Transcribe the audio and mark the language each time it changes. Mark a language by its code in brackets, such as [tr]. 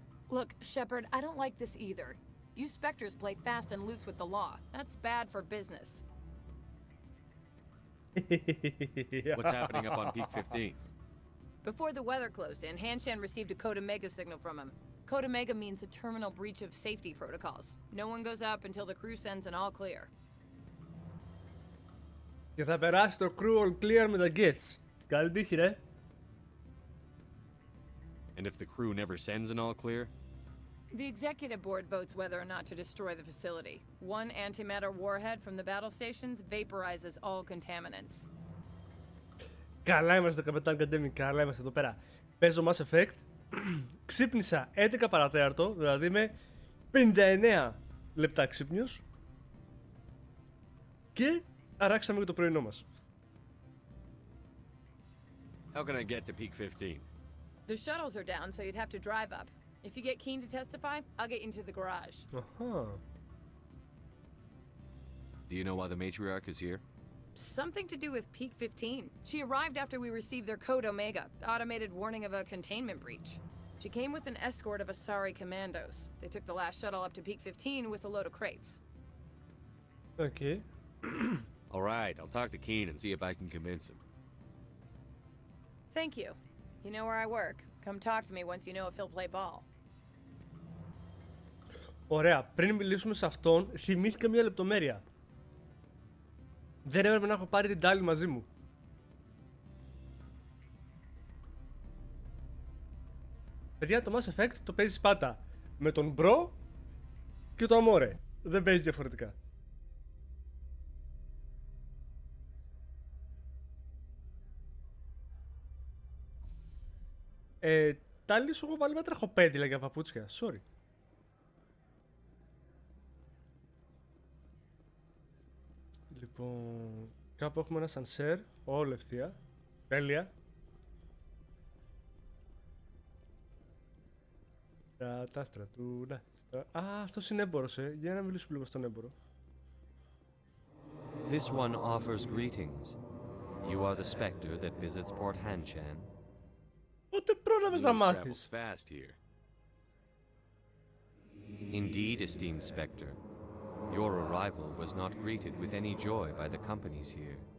[en] Look, Shepard, I don't like this either. You Spectres play fast and loose with the law. That's bad for business. What's happening up on Peak 15? Before the weather closed in, Hanshan received a Code Omega signal from him. Code Omega means a terminal breach of safety protocols. No one goes up until the crew sends an all clear. [el] Και θα περάσει το crew all clear με τα gates. Καλή τύχη, ρε. [en] And if the crew never sends an all clear? The executive board votes whether or not to destroy the facility. One antimatter warhead from the battle stations vaporizes all contaminants. [el] Καλά είμαστε, καπετάν Καντέμι, καλά είμαστε εδώ πέρα. Παίζω Mass Effect. Ξύπνησα 11 παρατέταρτο, δηλαδή είμαι 59 λεπτά ξύπνιος. Και αράξαμε και το πρωινό μας. [en] How can I get to Peak 15? The shuttles are down, so you'd have to drive up. If you get Keen to testify, I'll get you into the garage. Do you know why the matriarch is here? Something to do with Peak 15. She arrived after we received their Code Omega, automated warning of a containment breach. She came with an escort of Asari commandos. They took the last shuttle up to Peak 15 with a load of crates. Okay. All right, I'll talk to Keen and see if I can convince him. Thank you. You know where I work. Come talk to me once you know if he'll play ball. [el] Ωραία, πριν μιλήσουμε σε αυτόν, θυμήθηκα μια λεπτομέρεια. Δεν έπρεπε να έχω πάρει την τάλη μαζί μου. Παιδιά, το Mass Effect το παίζεις πάντα με τον Bro και το Amore. Δεν παίζει διαφορετικά. Τάλη σου έχω βάλει με τραχοπέδιλα για παπούτσια. Sorry. Λοιπόν, κάπου έχουμε ένα σανσέρ, όλο ευθεία. Τέλεια. Τα στρατούνα. Α, αυτός είναι έμπορος, Για να μιλήσουμε λίγο στον έμπορο. [en] This one offers greetings. You are the specter that visits Port Hanshan. [el] Πότε πρόλαβες να [en] News [el] μάθεις? [en] travels fast here. Indeed, esteemed specter. Your arrival was not greeted with any joy by the companies here.